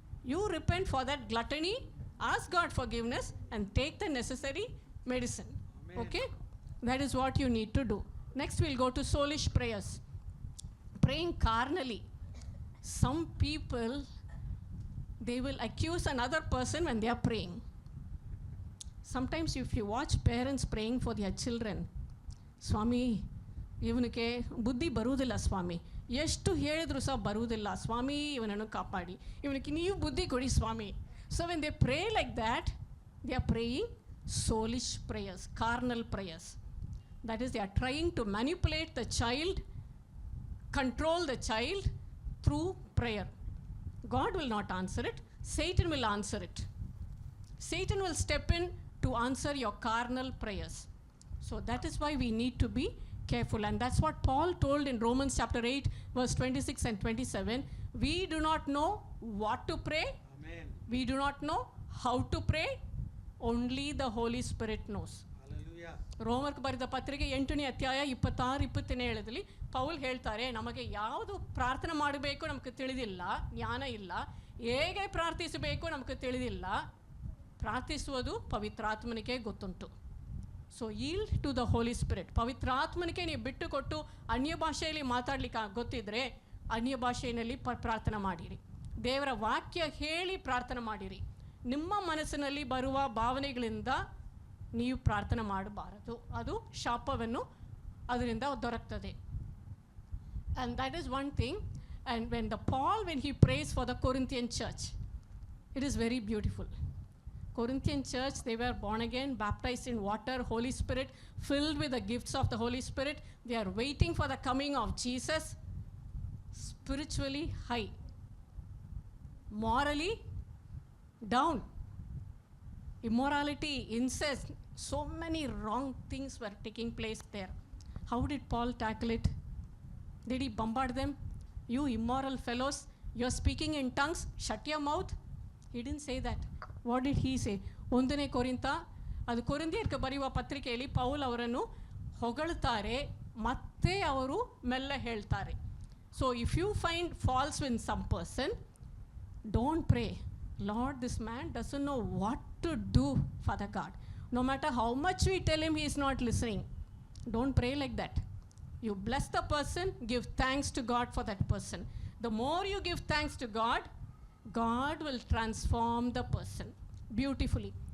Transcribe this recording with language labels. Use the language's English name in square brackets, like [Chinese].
[English] You repent for that gluttony, ask God forgiveness, and take the necessary medicine. Amen. Okay? That is what you need to do. Next, we'll go to soulish prayers. Praying carnally. Some people, they will accuse another person when they are praying. Sometimes if you watch parents praying for their children, Swami, [Kannada] ಇವನಿಗೆ ಬುದ್ಧಿ ಬರುವುದಿಲ್ಲ ಸ್ವಾಮಿ, ಎಷ್ಟು ಹೇಳಿದ್ರು ಸಹ ಬರುವುದಿಲ್ಲ ಸ್ವಾಮಿ, ಇವನನ್ನು ಕಾಪಾಡಿ, ಇವನಿಗೆ ನೀವು ಬುದ್ಧಿ ಕೊಡಿ ಸ್ವಾಮಿ. [English] So when they pray like that, they are praying soulish prayers, carnal prayers. That is, they are trying to manipulate the child, control the child through prayer. God will not answer it. Satan will answer it. Satan will step in to answer your carnal prayers. So that is why we need to be careful. And that's what Paul told in Romans chapter 8, verse 26 and 27. We do not know what to pray. Amen. We do not know how to pray. Only the Holy Spirit knows. Hallelujah. [Kannada] ರೋಮರ್ಗೆ ಬರೆದ ಪತ್ರಿಕೆ 8ನೇ ಅಧ್ಯಾಯ 26-27 Paul ಹೇಳ್ತಾರೆ, ನಮಗೆ ಯಾವುದು ಪ್ರಾರ್ಥನೆ ಮಾಡಬೇಕು ನಮಗೆ ತಿಳಿದಿಲ್ಲ, ಜ್ಞಾನ ಇಲ್ಲ, ಹೇಗೆ ಪ್ರಾರ್ಥಿಸಬೇಕು ನಮಗೆ ತಿಳಿದಿಲ್ಲ, ಪ್ರಾರ್ಥಿಸುವುದು ಪವಿತ್ರಾತ್ಮನಿಗೆ ಗೊತ್ತುಂಟು. [English] So yield to the holy spirit. [Kannada] ಪವಿತ್ರಾತ್ಮನಿಗೆ ನೀವು ಬಿಟ್ಟು ಕೊಟ್ಟು ಅನ್ಯ ಭಾಷೆಯಲ್ಲಿ ಮಾತಾಡ್ಲಿಕ್ಕೆ ಗೊತ್ತಿದ್ರೆ ಅನ್ಯ ಭಾಷೆಯಲ್ಲಿ ಪ್ರಾರ್ಥನೆ ಮಾಡಿರಿ. ದೇವರ ವಾಕ್ಯ ಹೇಳಿ ಪ್ರಾರ್ಥನೆ ಮಾಡಿರಿ. ನಿಮ್ಮ ಮನಸ್ಸಿನಲ್ಲಿ ಬರುವ ಭಾವನೆಗಳಿಂದ ನೀವು ಪ್ರಾರ್ಥನೆ ಮಾಡಬಾರದು, ಅದು ಶಾಪವನ್ನು ಅದರಿಂದ ದೊರಕ್ತದೆ. [English] And that is one thing. And when he prays for the Corinthian church, it is very beautiful. Corinthian church, they were born again, baptized in water, Holy Spirit, filled with the gifts of the Holy Spirit. They are waiting for the coming of Jesus. Spiritually high, morally down, immorality, incest, so many wrong things were taking place there. How did Paul tackle it? Did he bombard them? You immoral fellows, you're speaking in tongues, shut your mouth. He didn't say that. What did he say? [Kannada] 1ನೇ ಕೊರಿಂಥ, ಅದು ಕೊರಿಂಥಿಯರಿಗೆ ಬರೆಯುವ ಪತ್ರಿಕೆಯಲ್ಲಿ Paul ಅವರನ್ನು ಹೊಗಳ್ತಾರೆ, ಮತ್ತೆ ಅವರು ಮೆಲ್ಲ ಹೇಳ್ತಾರೆ. [English] So if you find faults in some person, don't pray, Lord, this man doesn't know what to do, Father God. No matter how much we tell him, he is not listening. Don't pray like that. You bless the person, give thanks to God for that person. The more you give thanks to God, God will transform the person beautifully.